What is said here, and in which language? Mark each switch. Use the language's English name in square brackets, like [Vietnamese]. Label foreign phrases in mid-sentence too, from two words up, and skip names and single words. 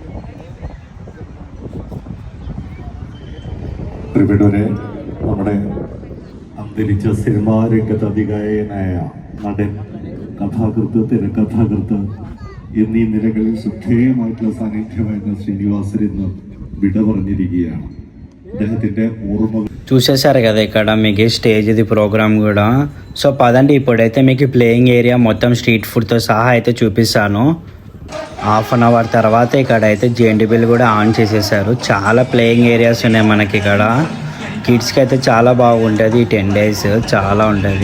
[Malayalam] പ്രിയപ്പെട്ടവരെ, നമ്മുടെ അന്തരിച്ച സിനിമാ രംഗത്ത് അതികായനായ നടൻ, കഥാകൃത്ത്, തിരക്കഥാകൃത്ത് എന്നീ നിലകളിൽ ശ്രദ്ധേയമായിട്ടുള്ള സാന്നിധ്യമായിരുന്ന ശ്രീനിവാസൻ ഇന്ന് വിട പറഞ്ഞിരിക്കുകയാണ്. അദ്ദേഹത്തിന്റെ ഓർമ്മ [Telugu] చూసేశారు కదా ఇక్కడ మీకు [English] stageది program [Telugu] కూడా. సో పదండి ఇప్పుడైతే మీకు [English] playing area [Telugu] మొత్తం [English] street foodతో [Telugu] సహా అయితే చూపిస్తాను. [English] half an hour [Telugu] తర్వాత ఇక్కడ అయితే జేఎన్టీ బిల్ కూడా ఆన్ చేసేసారు. చాలా [English] playing areas [Telugu] ఉన్నాయి మనకి ఇక్కడ. కిడ్స్కి అయితే చాలా బాగుంటుంది. ఈ 10 days చాలా ఉంటుంది.